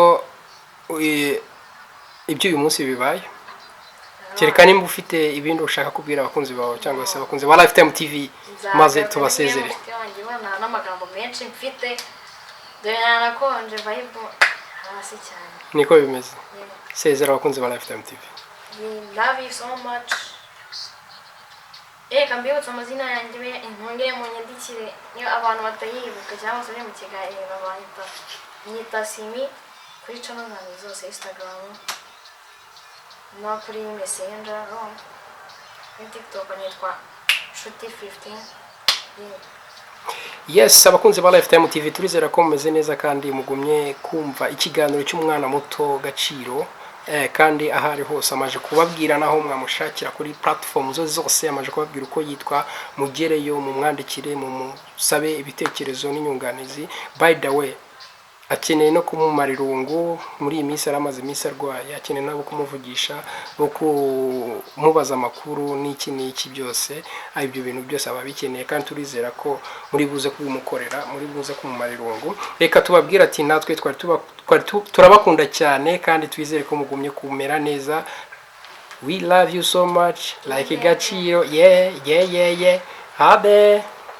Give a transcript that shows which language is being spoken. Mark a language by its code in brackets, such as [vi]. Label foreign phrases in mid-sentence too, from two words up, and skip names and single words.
[rw] ibyo uyu munsi bibaye kereka nimba ufite ibindi ushaka kubwira abakunzi bawe cyangwa se abakunzi ba Lifetime TV maze tubasezere n'amagambo menshi mfite dore nanakonje vibe hasi cyane niko bimeze sezera abakunzi ba Lifetime TV [en] we love you so much [rw] kambibutsa amazina yanjye intongere mu nyandikire niyo abantu batayibuka cyangwa se mu kiganiro nyita Simi kuri channel zanjye zose Instagram no kuri Messenger kuri TikTok nitwa Shuti15 yes abakunzi ba Lifetime TV turizera ko mumeze neza kandi mugumye kumva ikiganiro cy'umwana muto Gaciro kandi ahari hose amaje kubabwira naho mwamushakira kuri platform zose amaje kubabwira uko yitwa mugereyo mu mwandikire mu musabe ibitekerezo n'inyunganizi [en] by the way [rw] akeneye no kumumara irungu muri iyi minsi aramaze iminsi arwaye akeneye nabo kumuvugisha no kumubaza amakuru n'iki byose ibyo bintu byose aba bikeneye kandi turizera ko muri buze kubimukorera muri buze kumumara irungu reka tubabwira ati natwe turabakunda cyane kandi twizere ko mugumye kumera neza [en] we love you so much like Gaciro yeah [rw] habe